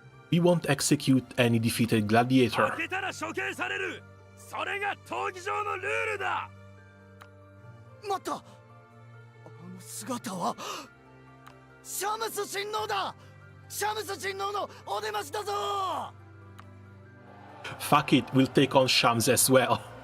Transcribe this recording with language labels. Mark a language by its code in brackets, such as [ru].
[en] We won't execute any defeated gladiator. [ja] 負けたら処刑される。それが闘技場のルールだ。待った、あの姿はシャムス親王だ。シャムス親王のお出ましだぞ。 [en] Fuck it, we'll take on Shams as well.